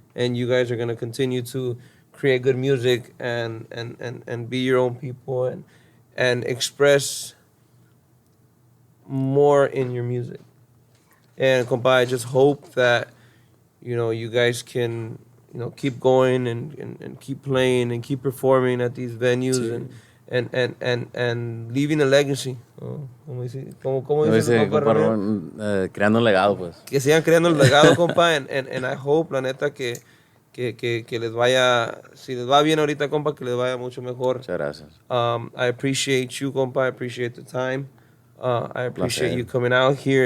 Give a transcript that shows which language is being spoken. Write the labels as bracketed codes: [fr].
[en] And you guys are going to continue to create good music and be your own people and express more in your music. And compa, I just hope that, you know, you guys can, you know, keep going and keep playing and keep performing at these venues and leaving a legacy. [es] ¿Cómo dice? ¿Cómo dice, compa, creando un legado, pues. Que sigan creando el legado, compa, [en] and I hope, [es] la neta, que les vaya, si les va bien ahorita, compa, que les vaya mucho mejor. Muchas gracias. [en] I appreciate you, compa. I appreciate the time. I appreciate you coming out here.